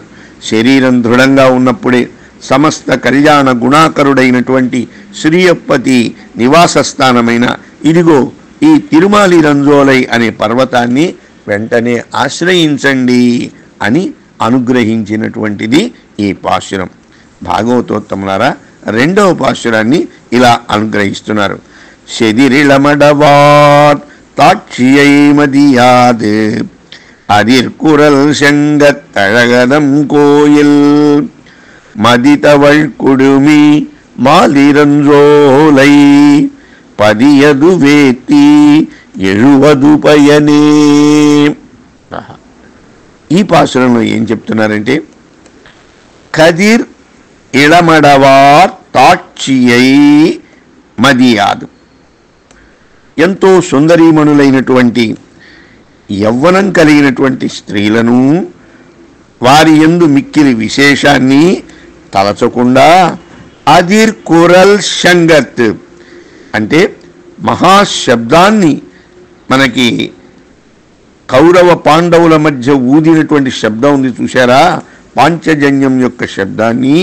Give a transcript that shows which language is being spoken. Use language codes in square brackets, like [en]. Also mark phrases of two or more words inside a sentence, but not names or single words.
[te] శరీరం దృఢంగా ఉన్నప్పుడే సమస్త కళ్యాణ గుణాకరుడైనటువంటి శ్రీయప్పతి నివాస స్థానమైన ఇదిగో ఈ తిరుమాలి రంజోలై అనే పర్వతాన్ని వెంటనే ఆశ్రయించండి అని అనుగ్రహించినటువంటిది ఈ పాశురం. భాగవతోత్తములారా, 2వ పాశురాన్ని ఇలా అనుగ్రహిస్తున్నారు. [ta] செதிரிளமடவார் தாட்சியை மதியாது அதிர்குரல் செங்கத்தழகதம் கோயில் மதிதவள் குடுமி மாலிரஞ்சோலை பதியது வேத்தி எழுவது பயనే. [te] ఈ పాసురంలో ఏం చెప్తున్నారంటే, [ta] கதிர் இளமடவார் தாட்சியை மதியாது, [te] ఎంతో సుందరీమణులైనటువంటి యవ్వనం కలిగినటువంటి స్త్రీలను, వారి యందు మిక్కిలి విశేషాన్ని తలచకుండా [ta] அதிர் குரல் சங்கத் [te] అంటే మహాశబ్దాన్ని మనకి కౌరవ పాండవుల మధ్య ఊదినటువంటి శబ్దం ఉంది చూశారా, పాంచజన్యం యొక్క శబ్దాన్ని.